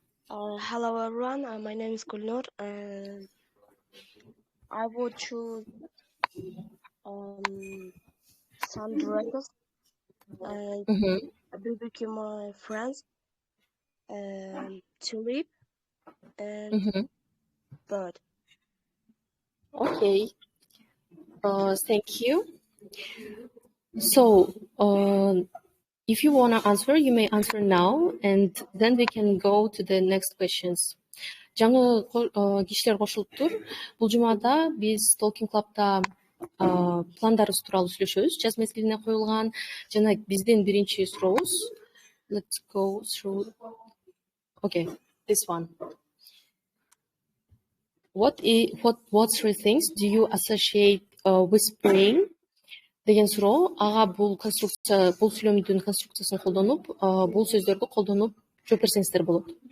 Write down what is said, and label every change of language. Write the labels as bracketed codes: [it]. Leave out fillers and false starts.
[en] Hello everyone, my name is Gulnur and I would choose sundresses and barbecue my friends and tulip and bird. Okay. Thank you. So, if you want to answer, you may answer now, and then we can go to the next questions. [ky] Жаңы кишилер кошулуптур. Бул жумада биз Talking Club'да пландарыбыз тууралуу сүйлөшөбүз. Жаз мезгилине коюлган жана биздин биринчи сурообуз. [en] Let's go through. Okay, this one. What three things do you associate with spring? [ky] Деген суроо. Ага бул конструкция, бул сүйлөмдүн конструкциясын колдонуп, бул сөздөрдү колдонуп жооп берсеңиздер болот.